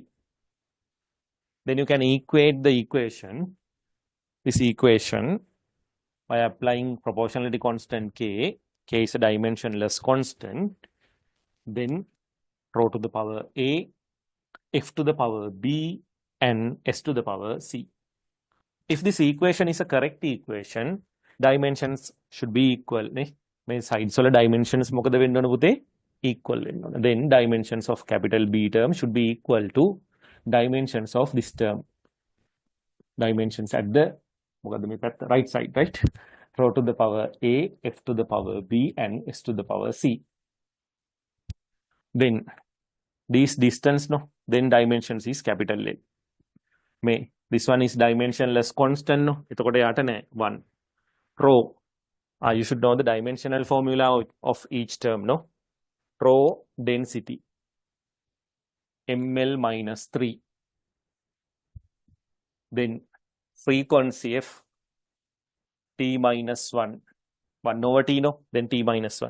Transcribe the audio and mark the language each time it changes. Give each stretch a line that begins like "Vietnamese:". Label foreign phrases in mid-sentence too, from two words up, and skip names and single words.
English: Then you can equate the equation, this equation, by applying proportionality constant k. K is a dimensionless constant. Then rho to the power a, f to the power b, and s to the power c. If this equation is a correct equation, dimensions should be equal.
Sinhala: මේ sides වල dimensions මොකද වෙන්න ඕන පුතේ? Equal වෙන්න ඕන.
English: Then dimensions of capital B term should be equal to dimensions of this term. Dimensions at the
Sinhala: මොකද මේ පැත්ත
English: right side, right? Rho to the power a, f to the power b, and s to the power c. Then this distance no, then dimensions is capital L. This one is dimensionless constant no,
Sinhala: එතකොට යට නෑ 1.
English: Rho, you should know the dimensional formula of each term no. Rho density ml minus 3. Then frequency f t minus 1 over t no, then t minus 1.